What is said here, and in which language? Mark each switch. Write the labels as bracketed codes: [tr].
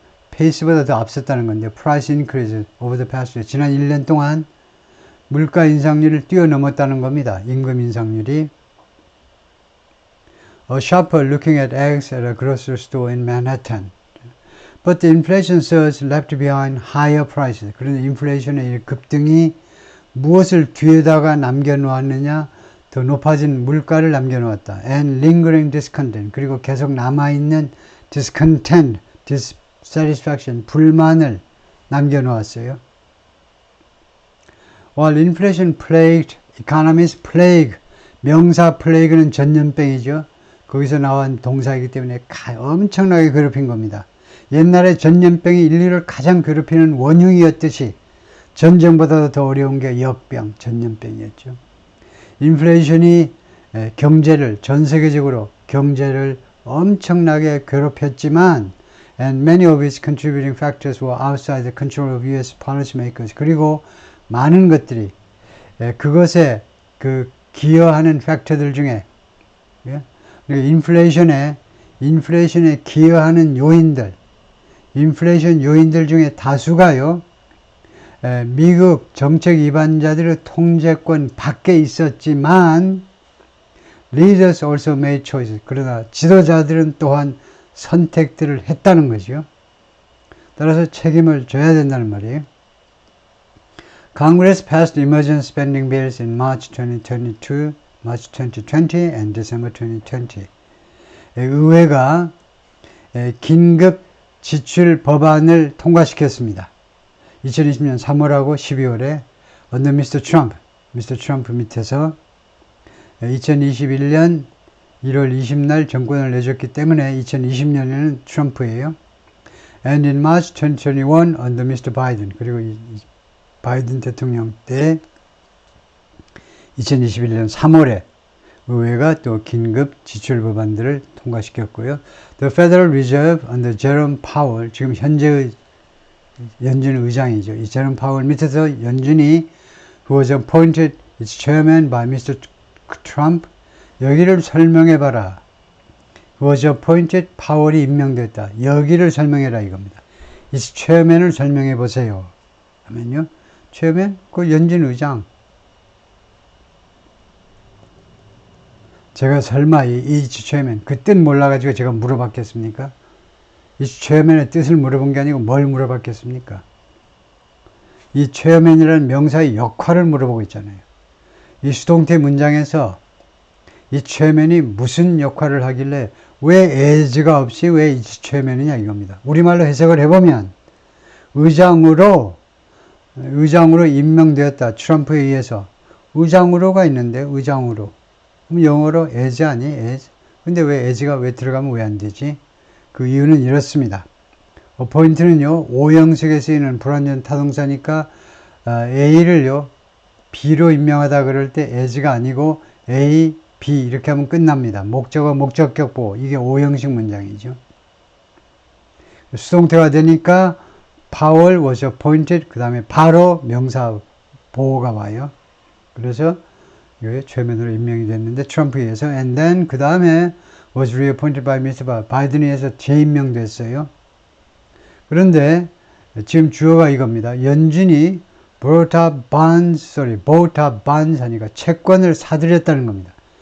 [ko] 페이스보다 더 앞섰다는 건데 [en] price increase over the past year. [ko] 지난 1년 동안 물가 인상률을 뛰어넘었다는 겁니다. 임금 인상률이. [en] A shopper looking at eggs at a grocery store in Manhattan. But the inflation surge left behind higher prices. [ko] 그런데 인플레이션의 급등이 무엇을 뒤에다가 남겨놓았느냐? 더 높아진 물가를 남겨놓았다. [en] And lingering discontent. [ko] 그리고 계속 남아있는 discontent, dissatisfaction, 불만을 남겨놓았어요. [en] While inflation plagued, economists plague. [ko] 명사 plague는 전염병이죠. 거기서 나온 동사이기 때문에 엄청나게 괴롭힌 겁니다. 옛날에 전염병이 인류를 가장 괴롭히는 원흉이었듯이 전쟁보다 더 어려운 게 역병, 전염병이었죠. 인플레이션이 전 세계적으로 경제를 엄청나게 괴롭혔지만 [en] and many of its contributing factors were outside the control of US policymakers. [ko] 그리고 많은 것들이 그것에 그 기여하는 팩터들 중에 인플레이션에 기여하는 요인들, 인플레이션 요인들 중에 다수가요, 미국 정책 위반자들의 통제권 밖에 있었지만 [en] leaders also made choices. [ko] 그러나 지도자들은 또한 선택들을 했다는 거죠. 따라서 책임을 져야 된다는 말이에요. [en] Congress passed emergency spending bills in March 2020 and December 2020. [ko] 의회가 긴급 지출 법안을 통과시켰습니다. 2020년 3월하고 12월에 [en] under Mr. Trump [ko] 밑에서 2021년 1월 20날 정권을 내줬기 때문에 2020년에는 트럼프예요. [en] And in March 2021 under Mr. Biden. [ko] 그리고 바이든 대통령 때 2021년 3월에 의회가 또 긴급 지출 법안들을 통과시켰고요. [en] The Federal Reserve under Jerome Powell, [ko] 지금 현재의 연준 의장이죠. 이 제롬 파월 밑에서 연준이 [en] who was appointed its chairman by Mr. [ko] Trump, 여기를 설명해봐라. [en] who was appointed, [ko] 파월이 임명됐다. 여기를 설명해라 이겁니다. [en] its chairman [ko] 을 설명해보세요. 하면요. chairman? 그 연준 의장. 제가 설마 이 chairman, 그 뜻 몰라가지고 제가 물어봤겠습니까? 이 chairman의 뜻을 물어본 게 아니고 뭘 물어봤겠습니까? 이 chairman이라는 명사의 역할을 물어보고 있잖아요. 이 수동태 문장에서 이 chairman이 무슨 역할을 하길래 왜 as가 없이 왜 이 chairman이냐 이겁니다. 우리말로 해석을 해보면 의장으로 임명되었다. 트럼프에 의해서. 의장으로가 있는데 의장으로. 그럼 영어로 as 아니? as. 근데 왜 as가 왜 들어가면 왜 안 되지? 그 이유는 이렇습니다. appoint는요, 오형식에 쓰이는 불완전 타동사니까 A를요, B로 임명하다 그럴 때 as가 아니고 A, B 이렇게 하면 끝납니다. 목적어, 목적격 보호. 이게 오형식 문장이죠. 수동태가 되니까 [en] Powell was appointed. [ko] 그 다음에 바로 명사 보호가 와요. 그래서 이게 최면으로 임명이 됐는데 트럼프에 의해서 [en] and then [ko] 그 다음에 [en] was reappointed by Mr. [ko] 바이든에 의해서 재임명됐어요. 그런데 지금 주어가 이겁니다. 연준이 [en] bought up bonds [ko] 하니까 채권을 사들였다는 겁니다.